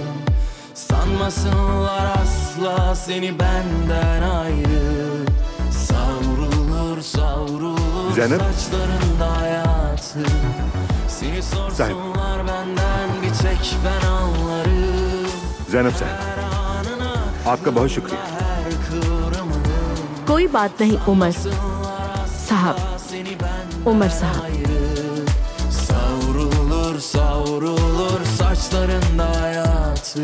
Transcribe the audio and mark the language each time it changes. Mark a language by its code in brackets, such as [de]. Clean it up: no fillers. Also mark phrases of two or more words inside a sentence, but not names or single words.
[tr] Sanmasınlar asla seni benden ayrı. Savrulur savrulur saçlarında hayatı. Seni sorsunlar benden bir tek ben anlarım. [hi] ज़ैनब साहब, आपका बहुत शुक्रिया। कोई बात नहीं उमर साहब, उमर साहब। [tr] Savrulur savrulur saçlarında hayatı.